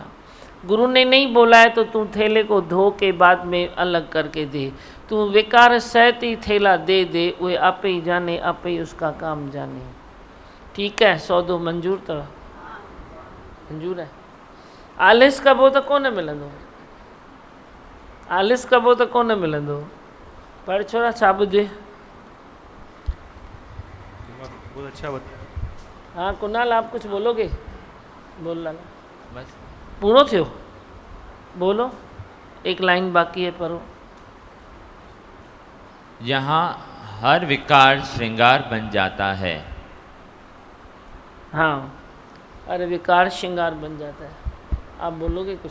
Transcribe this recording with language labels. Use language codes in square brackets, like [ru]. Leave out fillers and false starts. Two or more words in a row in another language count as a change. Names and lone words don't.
[hi] गुरु ने नहीं बोला है तो तू थैले को धो के बाद में अलग करके दे, तू विकार सहित ही थैला दे दे, वे आपे ही जाने, आपे ही उसका काम जाने। ठीक है, सौदो मंजूर तो मंजूर है। [sd] आलिस कबो तो कोन मिलंदो, आलिस कबो तो कोन मिलंदो। पर छोरा छा ॿुधे? [hi] बहुत अच्छा बता। हाँ कुणाल, आप कुछ बोलोगे? बोल लाला। बस [sd] पूरो थियो, [hi] बोलो। एक लाइन बाकी है, पढ़ो। यहाँ हर विकार श्रृंगार बन जाता है। हाँ, अरे विकार श्रृंगार बन जाता है। आप बोलोगे कुछ?